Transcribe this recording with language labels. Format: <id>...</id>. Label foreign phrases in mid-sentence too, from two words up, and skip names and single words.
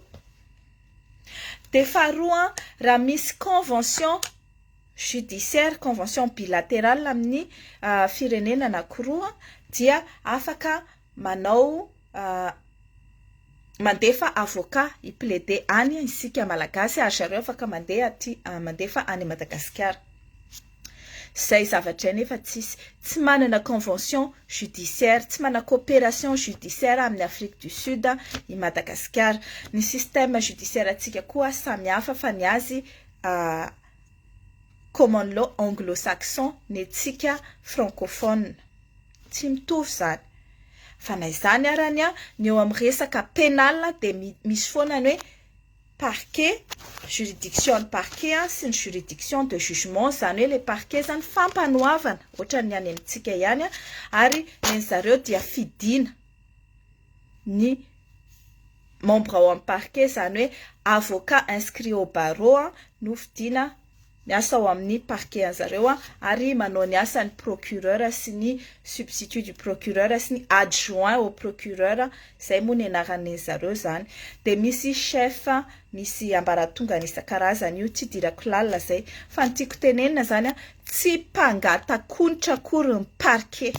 <mg>De faharoa raha misy</mg> <fr>convention judiciaire, convention bilatérale</fr> <mg>amin'ny firenena anankiroa dia afaka manao mandefa avocat hiplaider any isika malagasy ary zareo afaka mandefa any Madagasikara. Zay zavatra nefa tsy manana</mg> <fr>convention judiciaire,</fr> <mg>tsy manana</mg> <fr>coopération judiciaire</fr> <mg>amin'ny Afrique du Sud i Madagasikara. Ny</mg> <fr>système judiciaire</fr> <mg>atsika koa samihafa fa ny azy</mg> <en>common law</en> <mg>anglo-saxon ny antsika francophone tsy mitovy zany. Fa na izany arany ny eo amin'ny resaka pénal dia misy foana ny hoe parquet,</mg> <fr>juridiction de parquet</fr> <mg>sy ny</mg> <fr>juridiction de jugement,</fr> <mg>zany hoe</mg> <fr>le parquet</fr> <mg>zany fampanoavana ohatra ny any amintsika ihany ary ny zareo dia fidina ny membre ao amin'ny parquet, zany hoe</mg> <fr>avocat inscrit au barreau</fr> <mg>no fidina miasa ao amin'ny parquet an'zareo ary manao ny asan'ny procureur sy ny</mg> <fr>substitut du procureur</fr> <mg>sy ny</mg> <fr>adjoint au procureur,</fr> <mg>izay moa ny anaran'ny zareo zany. Dia misy chef, misy ambaratonga isan-karazany io, tsy dirako lalina zay fa ny tiako tenenina zany tsy mpangatakonitra akory ny parquet.</mg>